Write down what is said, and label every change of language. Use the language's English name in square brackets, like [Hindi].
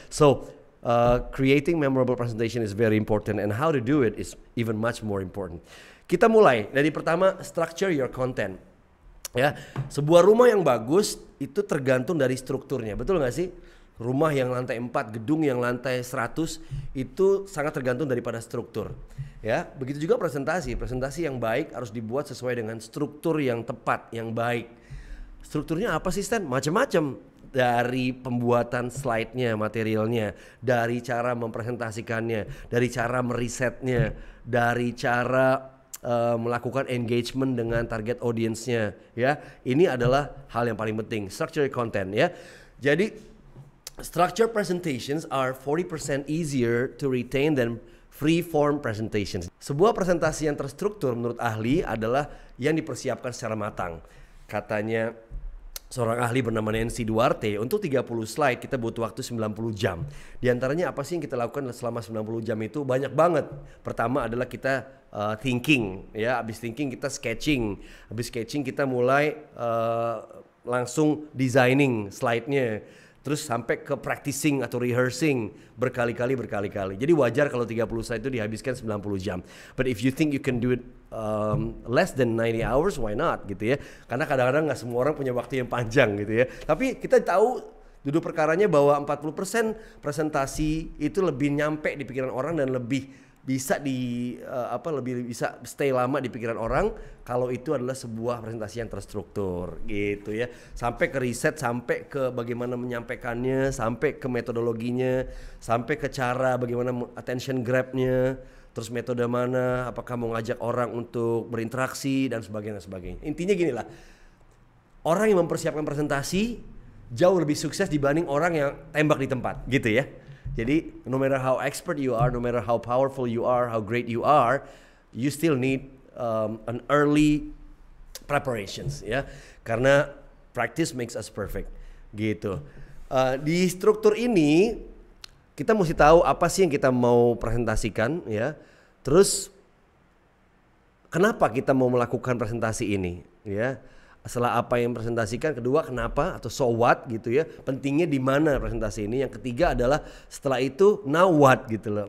[English] So creating memorable presentation is very important, and how to do it is even much more important. [Indonesian] Kita mulai dari pertama, [English] structure your content. [Indonesian] Ya, sebuah rumah yang bagus itu tergantung dari strukturnya, betul nggak sih? Rumah yang lantai 4, gedung yang lantai 100 itu sangat tergantung daripada struktur. Ya, begitu juga presentasi. Presentasi yang baik harus dibuat sesuai dengan struktur yang tepat, yang baik. Strukturnya apa sih, Stan? Macam-macam. Dari pembuatan slide-nya, materialnya, dari cara mempresentasikannya, dari cara merisetnya, dari cara melakukan engagement dengan target audience-nya ya. Ini adalah hal yang paling penting, [English] structure content [Indonesian] ya. [English] Jadi structure presentations are 40% easier to retain than free form presentations. [Indonesian] Sebuah presentasi yang terstruktur menurut ahli adalah yang dipersiapkan secara matang. Katanya seorang ahli bernama Nancy Duarte, untuk 30 slide kita butuh waktu 90 jam. Di antaranya apa sih yang kita lakukan selama 90 jam itu? Banyak banget. Pertama adalah kita thinking, ya. Habis thinking kita sketching. Habis sketching kita mulai langsung designing slide-nya. Terus sampai ke practicing atau rehearsing berkali-kali. Jadi wajar kalau 30 slide itu dihabiskan 90 jam. [English] But if you think you can do it less than 90 hours, why not [Indonesian] gitu ya. Karena kadang-kadang gak semua orang punya waktu yang panjang gitu ya. Tapi kita tahu duduk perkaranya bahwa 40% presentasi itu lebih nyampe di pikiran orang dan lebih bisa lebih bisa stay lama di pikiran orang kalau itu adalah sebuah presentasi yang terstruktur gitu ya. Sampai ke riset, sampai ke bagaimana menyampaikannya, sampai ke metodologinya, sampai ke cara bagaimana attention grab-nya, terus metode mana, apakah mau ngajak orang untuk berinteraksi dan sebagainya. Intinya gini lah, orang yang mempersiapkan presentasi jauh lebih sukses dibanding orang yang tembak di tempat, gitu ya. [English] Jadi no matter how expert you are, no matter how powerful you are, how great you are, you still need an early preparations [Indonesian] ya, karena [English] practice makes us perfect, gitu. [Indonesian] Di struktur ini kita mesti tahu apa sih yang kita mau presentasikan ya. Terus kenapa kita mau melakukan presentasi ini ya? Setelah apa yang presentasikan, kedua kenapa atau [English] so what [Indonesian] gitu ya. Pentingnya di mana presentasi ini. Yang ketiga adalah setelah itu [English] now what [Indonesian] gitu loh.